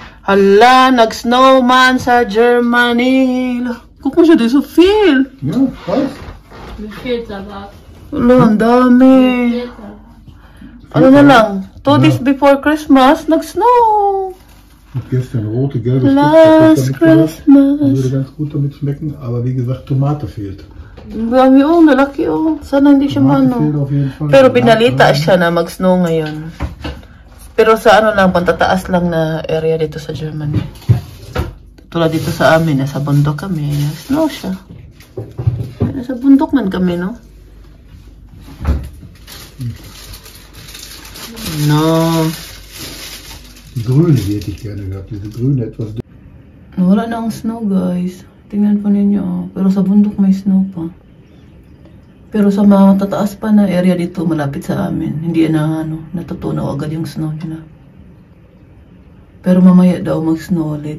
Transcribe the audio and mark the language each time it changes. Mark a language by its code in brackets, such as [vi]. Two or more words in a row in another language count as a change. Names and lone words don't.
[tl] Hala, nag-snowman sa Germany. [de] Guck mal, das ist so viel. Ja, krass. Wie viel Salat? [tl] Hala, ang dami. Ano na lang, 2 [en] days before Christmas, [tl] nag-snow. [de] Gestern rote, gelbe [en] Last [de] Stücke, das [en] Christmas. [de] würde ganz gut damit schmecken, aber wie gesagt, Tomate fehlt. [tl] Dami oh, nalaki oh. Sana hindi siya [de] Tomate fehlt mano. auf jeden Fall. [tl] Pero binalita siya na mag-snow ngayon. Pero sa ano lang, pantataas lang na area dito sa Germany. Tulad dito sa amin, nasa bundok kami, snow siya. Nasa bundok man kami, no? No. [de] Die grüne hätte ich gerne gehabt, diese grüne etwas. [tl] Wala na ang snow, guys. Tingnan po ninyo, oh. Pero sa bundok may snow pa. Pero sa mga tataas pa na area dito, malapit sa amin, hindi na ano, natutunaw agad yung snow nila. Pero mamaya daw mag-snow ulit.